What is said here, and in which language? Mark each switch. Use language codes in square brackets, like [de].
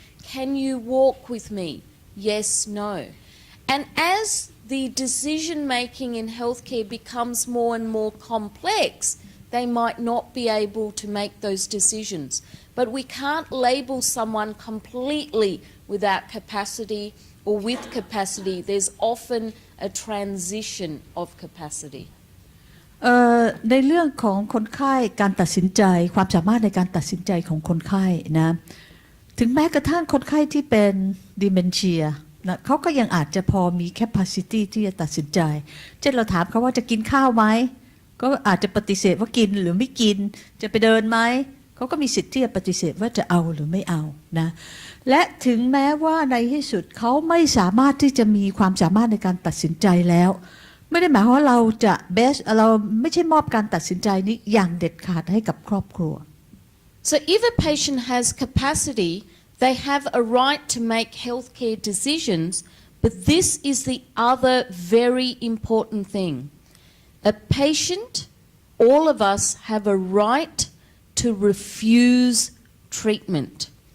[en] Can you walk with me? Yes, no. And as the decision making in healthcare becomes more and more complex, they might not be able to make those decisions. But we can't label someone completely without capacity or with capacity. There's often a transition of capacity. [th] ในเรื่องของคนไข้การตัดสินใจความสามารถในการตัดสินใจของคนไข้นะถึงแม้กระทั่งคนไข้ที่เป็น dementia นะเขาก็ยังอาจจะพอมี capacity ที่จะตัดสินใจเช่นเราถามเขาว่าจะกินข้าวไหมก็อาจจะปฏิเสธว่ากินหรือไม่กินจะไปเดินไหมเขาก็มีสิทธิ์ที่จะปฏิเสธว่าจะเอาหรือไม่เอานะและถึงแม้ว่าในที่สุดเขาไม่สามารถที่จะมีความสามารถในการตัดสินใจแล้ว ไม่ได้หมายความว่าเราจะเบสเราไม่ใช่มอบการตัดสินใจนี้อย่างเด็ดขาดให้กับครอบครัว [en] So if a patient has capacity, they have a right to make healthcare decisions, but this is the other very important thing. A patient, all of us have a right to refuse treatment.